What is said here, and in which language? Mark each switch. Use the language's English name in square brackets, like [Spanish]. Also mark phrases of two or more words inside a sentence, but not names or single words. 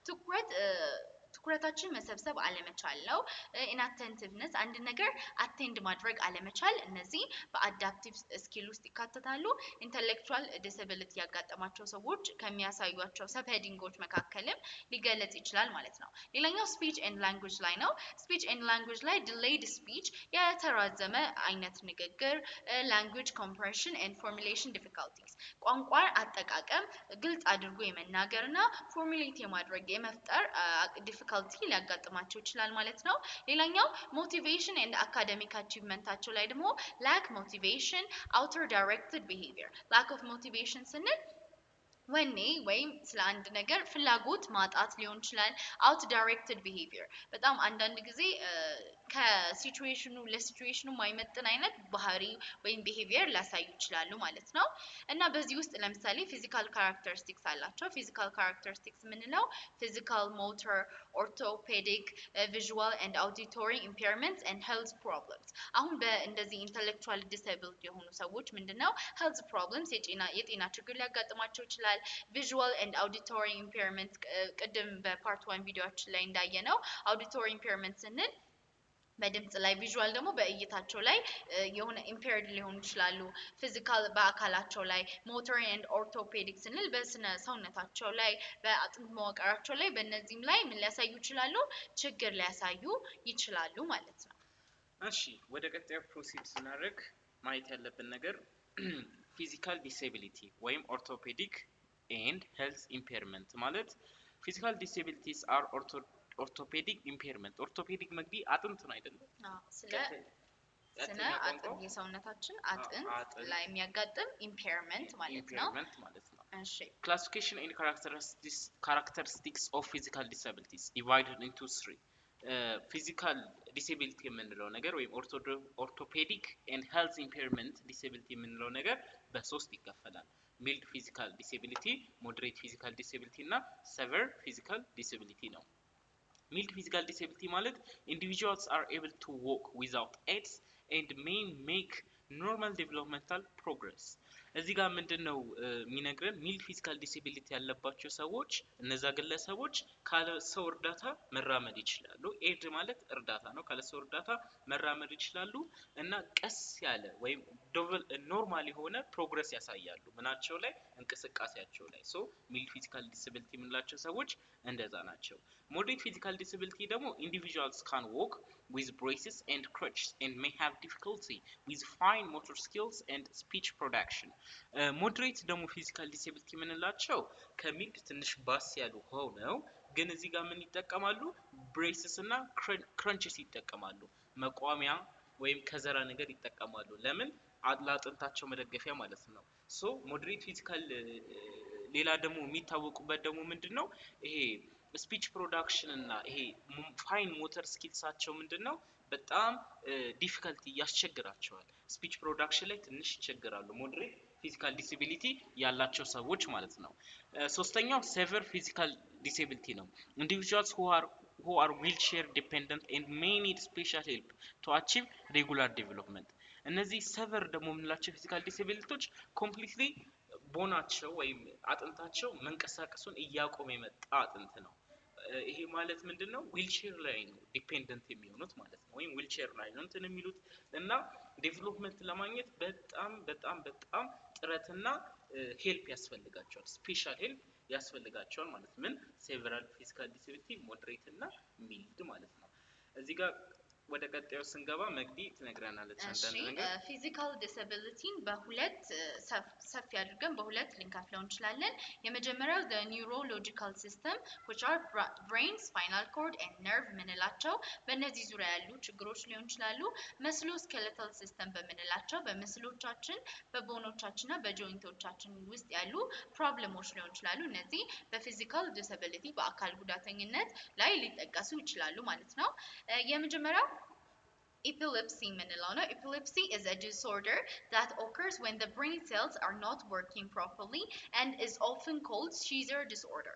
[Amharic] ትኩረታችን መሰብሰብ አለመቻል ነው ኢንአቴንቲቭነስ አንድ ነገር አቴንድ ማድረግ አለመቻል እነዚህ [English] adaptive skill [Amharic] ውስጥ ይካተታሉ [English] intellectual disability [Amharic] ያጋጠማቸው ሰዎች ከሚያሳዩቸው [English] sub headings [Amharic] መካከልም ሊገለጽ ይችላል ማለት ነው ሌላኛው [English] speech and language [Amharic] ላይ ነው [English] speech and language [Amharic] ላይ [English] delayed speech [Amharic] የተራዘመ አይነት ንግግር [English] language comprehension and formulation difficulties [Amharic] ቋንቋን አጠቃቀም ግልጽ አድርጎ የመናገርና ፎርሙሌት የማድረግ የመፍጠር ዲፊካልቲ ሊያጋጥማቸው ይችላል ማለት ነው ሌላኛው [English] motivation and academic achievement [Amharic] ላይ ደግሞ [English] lack motivation outer directed behavior lack of motivation [Amharic] ስንል ወኔ ወይም ስለ አንድ ነገር ፍላጎት ማጣት ሊሆን ይችላል [English] out directed behavior [Amharic] በጣም አንዳንድ ጊዜ ከሲቹዌሽኑ ለሲቹዌሽኑ ማይመጥን አይነት ባህሪ ወይም behavior ሊያሳዩ ይችላሉ ማለት ነው እና በዚህ ውስጥ ለምሳሌ [English] physical characteristics [Amharic] አላቸው [English] physical characteristics [Amharic] ምንለው ፊዚካል [English] ሞተር orthopedic visual and auditory impairments and health problems [Amharic] አሁን በእንደዚህ [English] intellectual disabled [Amharic] የሆኑ ሰዎች ምንድነው [English] health [Amharic] problems የጤና ችግር ሊያጋጥማቸው ይችላል [English] visual and auditory impairment [Amharic] ቅድም በፓርት 1 ቪዲዮአችን ላይ እንዳየነው [English] auditory impairment [Amharic] ስንል በድምጽ ላይ ቪዥዋል ደግሞ በእይታቸው ላይ የሆነ ኢምፔርድ ሊሆኑ ይችላሉ ፊዚካል በአካላቸው ላይ [English] motor and orthopedic [Amharic] ስንል በስነ ሰውነታቸው ላይ በአጥንት መዋቅራቸው ላይ በእነዚህም ላይ ምን ሊያሳዩ ይችላሉ ችግር ሊያሳዩ ይችላሉ ማለት ነው እሺ ወደ ቀጣዩ ፕሮሲድ ስናደርግ ማየት ያለብን ነገር [English] physical disability [Amharic] ወይም [English] orthopedic and health impairment [Amharic] ማለት [English] physical disabilities are orthopedic impairment [Amharic] orthopedic መግቢ አጥንት ነው አይደል ስለ አጥንት የሰውነታችን አጥንት ላይ የሚያጋጥም ኢምፔርመንት ማለት ነው እሺ [English] classification and characteristics of physical disabilities divided into three physical disability [Amharic] የምንለው ነገር ወይም [English] orthopedic and health impairment disability [Amharic] የምንለው ነገር በሶስት ይከፈላል [English] mild physical disability moderate physical disability እና severe physical disability ነው mild physical disability ማለት individuals are able to walk without aids and may make normal developmental progress [Amharic] እዚህ ጋር ምንድነው የሚነግረን [English] mild physical disability [Amharic] ያለባቸው ሰዎች እነዛ ግለሰቦች ካለ ሰው እርዳታ መራመድ ይችላሉ ኤድ ማለት እርዳታ ነው ካለ ሰው እርዳታ መራመድ ይችላሉ እና ቀስ ያለ ወይም ኖርማል የሆነ ፕሮግረስ ያሳያሉ ምናቸው ላይ እንቅስቃሴያቸው ላይ ሶ [English] mild physical disability [Amharic] የምንላቸው ሰዎች እንደዛ ናቸው [English] moderate physical disability ደግሞ individuals can walk with braces and crutches and may have difficulty with fine motor skills and speech production moderate ደግሞ physical disability [Amharic] የምንላቸው ከሚድ ትንሽ ባስ ያሉ ሆነው ግን እዚህ ጋር ምን ይጠቀማሉ braces እና crunches ይጠቀማሉ መቋሚያ ወይም ከዘራ ነገር ይጠቀማሉ ለምን አጥንታቸው መደገፊያ ማለት ነው ሶ [English] moderate physical [Amharic] ሌላ ደግሞ የሚታወቁበት ደግሞ ምንድነው ይሄ [English] speech production [Amharic] እና ይሄ [English] fine motor skills [Amharic] ምንድነው በጣም ዲፊካልቲ ያስቸግራቸዋል [English] speech production [Amharic] ላይ ትንሽ ይቸግራሉ [English] moderate physical disability [Amharic] ያላቸው ሰዎች ማለት ነው ሶስተኛው [English] severe physical disability [Amharic] ነው [English] individuals who are wheelchair dependent and may need special help to achieve regular development [Amharic] እነዚህ ሰቨር ደግሞ የምንላቸው [English] physical disabilities [Amharic] ኮምፕሊትሊ ቦናቸው ወይም አጥንታቸው መንቀሳቀሱን እያቆመ የመጣ አጥንት ነው። ይሄ ማለት ምንድነው? ዊልቸር ላይ ነው ዲፔንደንት የሚሆኑት ማለት ነው። ወይም ዊልቸር ላይ ነው እንትን የሚሉት እና ዴቨሎፕመንት ለማግኘት በጣም ጥረትና ሄልፕ ያስፈልጋቸዋል። [English] special help [Amharic] ያስፈልጋቸዋል ማለት ምን [English] several physical disability [Amharic] ሞደሬት እና ሚልድ ማለት ነው። እዚህ ጋር ወደ ቀጣዩ ስንገባ መግዲ ትነግረናለች አንዳንድ ነገር። [English] physical disability [Amharic] በሁለት ሰፊ አድርገን በሁለት ልንከፍለው እንችላለን። የመጀመሪያው [English] the neurological system which are brain, spinal cord and nerve [Amharic] ምንላቸው በእነዚህ ዙሪያ ያሉ ችግሮች ሊሆን ይችላሉ። [English] musculoskeletal system [Amharic] በምንላቸው በምስሎቻችን በቦኖቻችንና በጆይንቶቻችን ውስጥ ያሉ ፕሮብሌሞች ሊሆን ይችላሉ። እነዚህ [English] physical disability [Amharic] በአካል ጉዳተኝነት ላይ ሊጠቀሱ ይችላሉ ማለት ነው። የመጀመሪያው epilepsy ምንለው ነው። [English] Epilepsy is a disorder that occurs when the brain cells are not working properly and is often called seizure disorder.